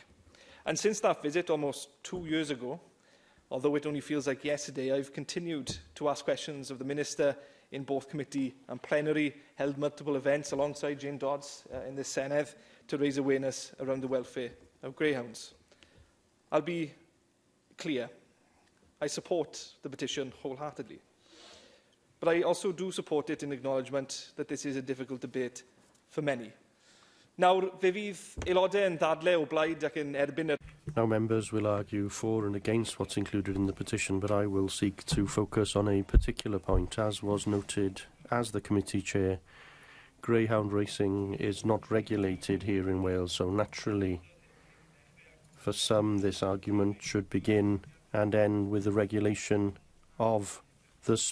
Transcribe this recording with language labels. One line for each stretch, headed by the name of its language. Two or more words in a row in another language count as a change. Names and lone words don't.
English: And since that visit almost 2 years ago, although it only feels like yesterday, I've continued to ask questions of the Minister in both committee and plenary, held multiple events alongside Jane Dodds in the Senedd to raise awareness around the welfare of greyhounds. I'll be clear, I support the petition wholeheartedly. But I also do support it in acknowledgement that this is a difficult debate for many.
Welsh: Nawr, fe fydd aelodau yn dadlau o blaid ac yn erbyn yr...
English: Now members will argue for and against what's included in the petition, but I will seek to focus on a particular point. As was noted as the committee chair, greyhound racing is not regulated here in Wales, so naturally for some this argument should begin and end with the regulation of the sport.